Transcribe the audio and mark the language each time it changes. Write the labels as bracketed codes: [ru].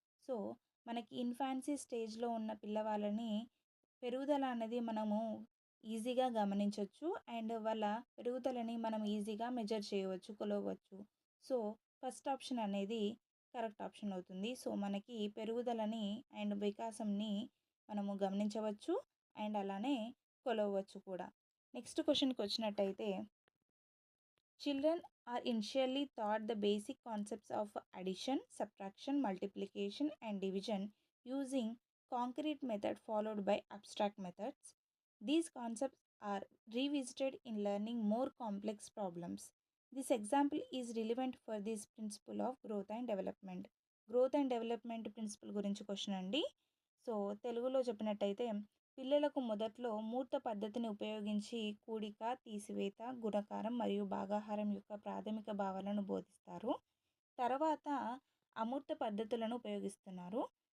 [te] So మనకి infancy స్టేజ్లో ఉన్న పిల్లవాళ్ళని పెరుగుదల అనేది మనము ఈజీగా గమనించవచ్చు అండ్ వాళ్ళ పెరుగుదలని మనం ఈజీగా మెజర్ చేయవచ్చు, కొలవచ్చు. సో ఫస్ట్ ఆప్షన్ అనేది కరెక్ట్ ఆప్షన్ అవుతుంది. సో మనకి పెరుగుదలని అండ్ వికాసంని మనము గమనించవచ్చు అండ్ అలానే కొలవచ్చు కూడా. నెక్స్ట్ క్వశ్చన్కి వచ్చినట్టయితే, [en] Children are initially taught the basic concepts of addition, subtraction, multiplication and division using concrete method followed by abstract methods. These concepts are revisited in learning more complex problems. This example is relevant for this principle of growth and development. [te] Growth and development principal గురించి question అండి. So తెలుగులో చెప్పినట్టయితే, పిల్లలకు మొదట్లో మూర్త పద్ధతిని ఉపయోగించి కూడిక, తీసివేత, గుణకారం మరియు భాగాహారం యొక్క ప్రాథమిక భావాలను బోధిస్తారు. తర్వాత అమూర్త పద్ధతులను ఉపయోగిస్తున్నారు.